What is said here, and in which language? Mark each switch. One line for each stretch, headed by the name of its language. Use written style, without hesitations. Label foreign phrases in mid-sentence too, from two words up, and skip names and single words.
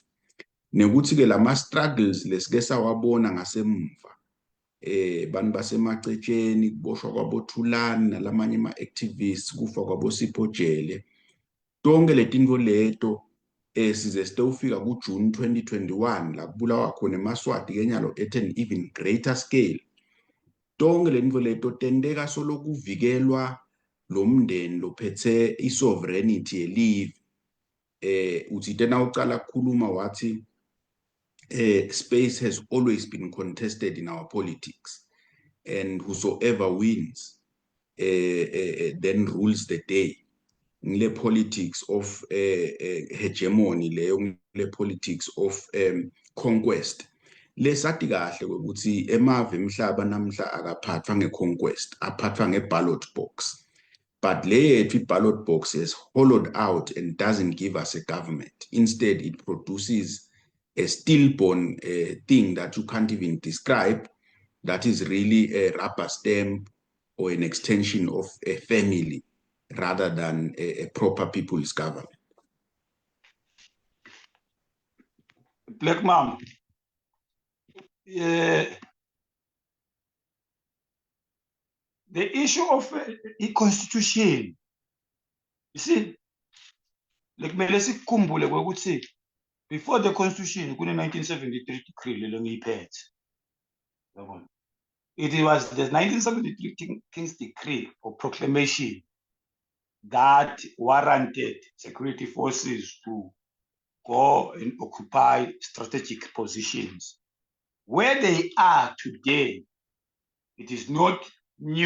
Swati: Nekuthi-ke lama-struggles lesike sawabona ngasemva, bantu basemacetsheni, kuboshwa kwaboThulani nalamanye ama-activists, kufa kwaboSipho Jele, tonke letinto leto size sitewufika kuJune 2021 la kubulawa khona eMaswati kenyalo
English: at an even greater scale.
Swati: Tonke letinto leto tenteka solo kuvikelwa lo mndeni lophethe i-sovereignty yelive. Uthi tena uqala kukhuluma wathi
English: space has always been contested in our politics, and whosoever wins then rules the day. Ngile politics of hegemony
Swati: leyo, ngile
English: politics of conquest.
Swati: Lesathi kahle ukuthi emave emhlaba namhla akaphathwa ngeconquest, aphathwa ngeballot box.
English: But
Swati: le yethu
English: i-ballot box is hollowed out and doesn't give us a government. Instead, it produces a stillborn thing that you can't even describe, that is really a rubber stamp or an extension of a family rather than a proper people's government. Black Mom, the issue of the constitution, you see, like
Swati: kumele kwekuthi
English: before the constitution kune 1973 decree
Swati: lelo ngiyiphethe.
English: It was the 1973 King's Decree or proclamation that warranted security forces to go and occupy strategic positions. Where they are today, it is not new.